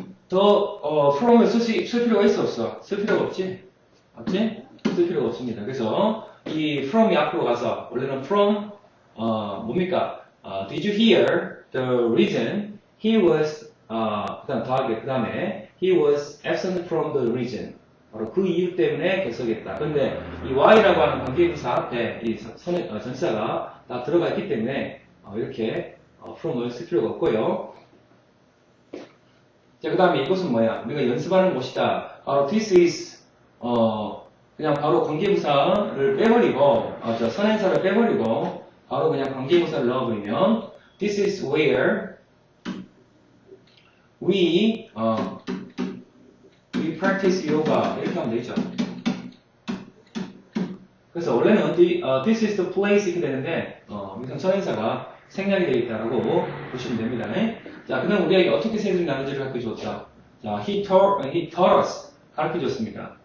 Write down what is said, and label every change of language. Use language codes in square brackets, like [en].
[ko] from을 쓸 필요가 있어 없어? 쓸 필요가 없지? 없지? 쓸 필요가 없습니다. 그래서 이 from이 앞으로 가서 원래는 from 뭡니까? [en] Did you hear the reason he was [ko] 그다음 더하기 그다음에 [en] he was absent from the reason [ko] 바로 그 이유 때문에 결석했다. 근데 이 why라고 하는 관계부사 앞에 이 전치사가 다 들어가 있기 때문에 이렇게 from을 쓸 필요가 없고요. 자, 그 다음에 이것은 뭐야? 우리가 연습하는 곳이다. 바로 this is 그냥 바로 관계부사를 빼버리고 선행사를 빼버리고 바로 그냥 관계부사를 넣어버리면 [en] this is where we practice yoga [ko] 이렇게 하면 되죠. 그래서 원래는 [en] this is the place [ko] 이렇게 되는데 여기서 선행사가 생략이 되어 있다라고 보시면 됩니다. 자, 그다음 우리에게 어떻게 새들이 나는지를 가르쳐줬다. [en] 자, he taught us [ko] 가르쳐줬습니다.